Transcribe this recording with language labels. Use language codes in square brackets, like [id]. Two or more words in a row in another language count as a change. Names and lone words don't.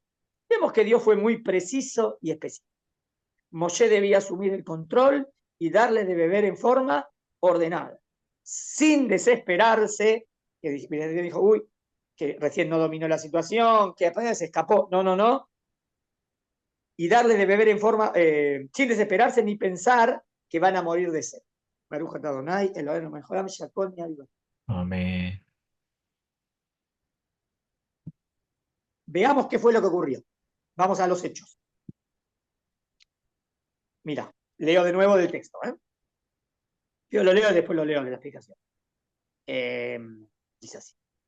[es] Vemos que Dios fue muy preciso y específico. Moshe debía asumir el control y darle de beber en forma ordenada, sin desesperarse, que dijo, uy, que recién no dominó la situación, que apenas se escapó. No, no, no. Y darle de beber en forma, sin desesperarse ni pensar que van a morir de sed. [he] ברוך אתה אדוני אלהינו מלך העולם שהכל מיעד. [es] Amén. Veamos qué fue lo que ocurrió. Vamos a los hechos. Mira, leo de nuevo del texto. Yo lo leo y después lo leo de la explicación. Dice así.